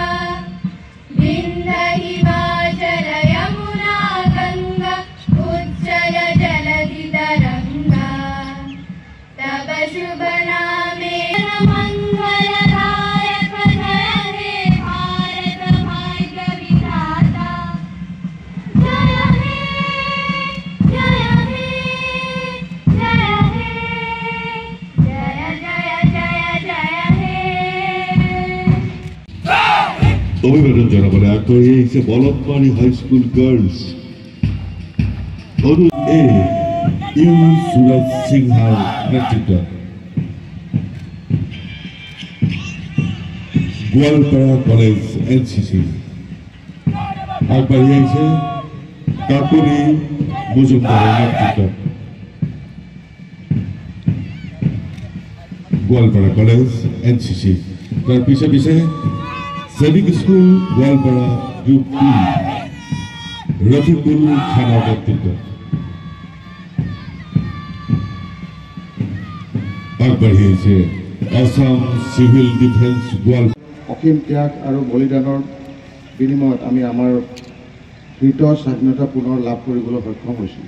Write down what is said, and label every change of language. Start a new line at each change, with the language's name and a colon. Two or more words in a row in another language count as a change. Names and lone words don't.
Bangla: বিন্দ হিমাচল যমুনা গঙ্গা উজ্জল জলধি তরঙ্গা তব শুভ নামে মঙ্গলদায়ক জয় হে ভারত ভাগ্য বিধাতা জয় হে জয় হে भारत भाग्य विधाता जय हे जय हे
Assamese: অভিবাদন জানাবলৈ আগবাঢ়ি আহিছে বলতমানী হাইস্কুল গাৰ্লছ অৰু এ ইউ সুৰজ সিংহাৰ নেতৃত্বত গোৱালপাৰা কলেজ এনচিচি আগবাঢ়ি আহিছে কাকুলি মজুমদাৰৰ নেতৃত্বত গোৱালপাৰা কলেজ এনচিচি তাৰ পিছে পিছে সৈনিক স্কুল গোৱালপাৰা গ্ৰুপ 2 ৰফিকুল খানা নেতৃত্ব আগবাঢ়ি আহিছে আসাম সিভিল ডিফেন্স গোৱাল অসীম ত্যাগ আৰু বলিদানৰ বিনিময়ত আমি আমাৰ কৃত স্বাধীনতা পুনৰ লাভ কৰিবলৈ সক্ষম হৈছোঁ।